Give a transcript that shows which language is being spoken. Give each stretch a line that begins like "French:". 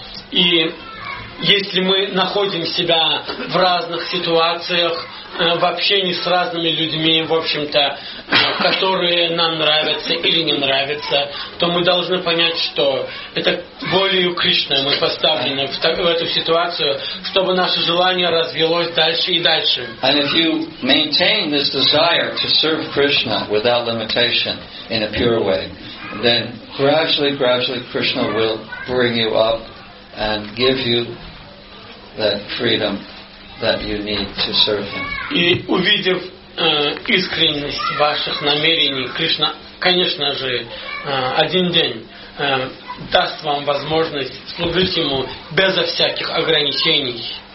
Russian: И если мы находим себя в разных ситуациях, в общении с разными людьми, в общем-то, которые нам нравятся или не нравятся, то мы должны понять, что это волею Кришны мы поставлены в эту ситуацию, чтобы наше желание развилось дальше и дальше.
English: And if you maintain this desire to serve Krishna without limitation in a pure way, then gradually Krishna will bring you up and give you that freedom that you need to serve Him.
Russian: И увидев искренность ваших намерений, Кришна, конечно же, один день даст вам возможность служить Ему безо всяких ограничений.